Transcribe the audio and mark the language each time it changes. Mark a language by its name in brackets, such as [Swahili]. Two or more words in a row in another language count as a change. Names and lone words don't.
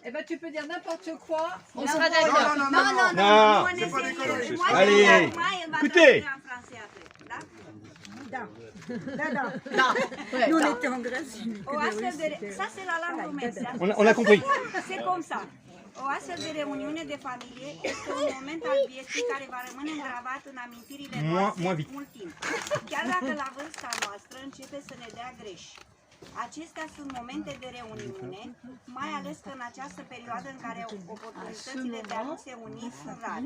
[French] Eh ben, tu peux dire n'importe quoi. On sera d'accord. Non. Allez, écoutez. Nous, on était en Grèce. Ça, c'est la langue română. On a compris. C'est comme ça. [Romanian] O astfel de reuniune de familie este un moment al vieții care va rămâne îngravat în amintirile noastre mult timp. Chiar dacă la vârsta noastră începe să ne dea greș. Acestea sunt momente de reuniune, mai ales că în această perioadă în care oportunitățile de a nu se uni sunt rare.